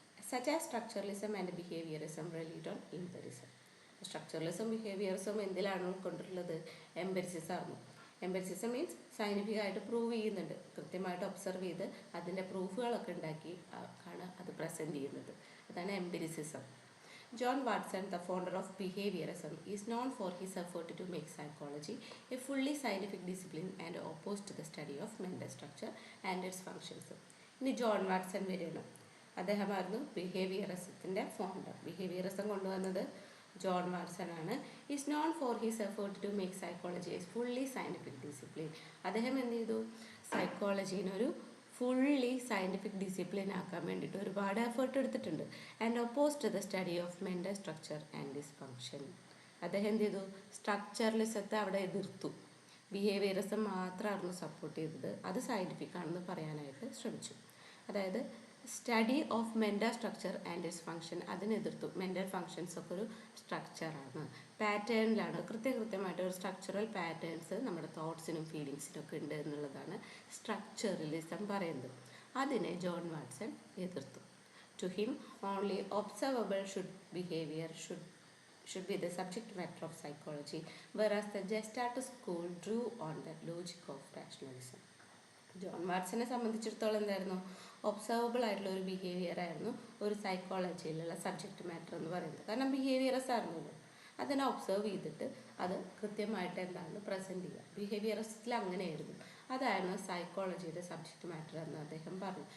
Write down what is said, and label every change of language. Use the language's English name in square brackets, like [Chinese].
[English] Such as structuralism and behaviourism relate on empiricism. [Malayalam] Structuralism behaviourism എന്തിലാണ് ഉൾക്കൊണ്ടിട്ടുള്ളത്? Empiricism ആയിരുന്നു. Empiricism means scientific ആയിട്ട് prove ചെയ്യുന്നുണ്ട്, കൃത്യമായിട്ട് observe ചെയ്ത് അതിൻ്റെ പ്രൂഫുകളൊക്കെ ഉണ്ടാക്കി ആണ് അത് പ്രസൻറ്റ് ചെയ്യുന്നത്. അതാണ് empiricism. [English] John Watson, the founder of behaviorism, is known for his effort to make psychology a fully scientific discipline and opposed to the study of mental structure and its functions. [Malayalam] ഇനി John Watson വരെയാണ്. അദ്ദേഹമായിരുന്നു ബിഹേവിയറിസത്തിൻ്റെ founder. Behaviourism കൊണ്ടുവന്നത് John Watson ആണ്. [English] Is known for his effort to make psychology a fully scientific discipline. [Malayalam] അദ്ദേഹം എന്ത് ചെയ്തു? സൈക്കോളജീനൊരു fully scientific discipline ആക്കാൻ വേണ്ടിയിട്ട് ഒരുപാട് എഫേർട്ട് എടുത്തിട്ടുണ്ട്. [English] And opposed the study of mental structure and this function. [Malayalam] അദ്ദേഹം എന്ത് ചെയ്തു? സ്ട്രക്ചറലിസത്തെ അവിടെ എതിർത്തു. ബിഹേവിയറിസം മാത്രമായിരുന്നു സപ്പോർട്ട് ചെയ്തത്. അത് സയൻറ്റിഫിക് ആണെന്ന് പറയാനായിട്ട് ശ്രമിച്ചു. അതായത് [English] study of mental structure and its function [Malayalam] അതിനെതിർത്തു. Mental functions ഒക്കെ ഒരു സ്ട്രക്ചറാണ്, പാറ്റേണിലാണ്, കൃത്യമായിട്ട് ഒരു സ്ട്രക്ചറൽ പാറ്റേൺസ് നമ്മുടെ തോട്ട്സിനും ഫീലിങ്സിനും ഒക്കെ ഉണ്ട് എന്നുള്ളതാണ് സ്ട്രക്ചറലിസം പറയുന്നത്. അതിനെ ജോൺ വാട്സൺ എതിർത്തു. [English] To him only observable behavior should be the subject matter of psychology, whereas the Gestalt school drew on the logic of rationalism. [Malayalam] John വാട്സനെ സംബന്ധിച്ചിടത്തോളം എന്തായിരുന്നു? ഒബ്സർവബിൾ ആയിട്ടുള്ള ഒരു ബിഹേവിയർ ആയിരുന്നു ഒരു സൈക്കോളജിയിലുള്ള സബ്ജക്റ്റ് മാറ്റർ എന്ന് പറയുന്നത്. കാരണം ബിഹേവിയറസ് ആയിരുന്നല്ലോ, അതിനെ ഒബ്സർവ് ചെയ്തിട്ട് അത് കൃത്യമായിട്ട് എന്താണെന്ന് പ്രസൻറ്റ് ചെയ്യുക. ബിഹേവിയറിസ്റ്റിൽ അങ്ങനെയായിരുന്നു. അതായിരുന്നു സൈക്കോളജിയുടെ സബ്ജക്റ്റ് മാറ്റർ എന്ന് അദ്ദേഹം പറഞ്ഞു.